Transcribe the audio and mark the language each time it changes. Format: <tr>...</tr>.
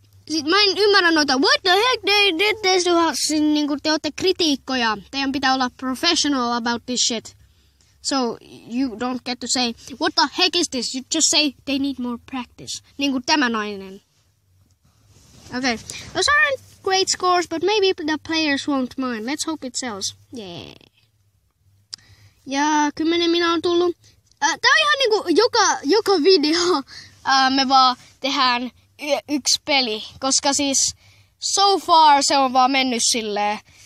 <fi>Mä en ymmärrä noita,</fi> <en>what the heck they did this,</en> <fi>niinku te ootte kritiikkoja. Teidän pitää olla</fi> <en>professional about this shit. So you don't get to say, what the heck is this? You just say, they need more practice.</en> <fi>Niinku tämä nainen.</fi> <en>Okay, those aren't great scores, but maybe the players won't mind. Let's hope it sells. Yeah.</en> <fi>Ja 10 minä on tullut. Tää on ihan niinku joka video me vaan tehdään yksi peli, koska siis so far se on vaan mennyt silleen.</fi>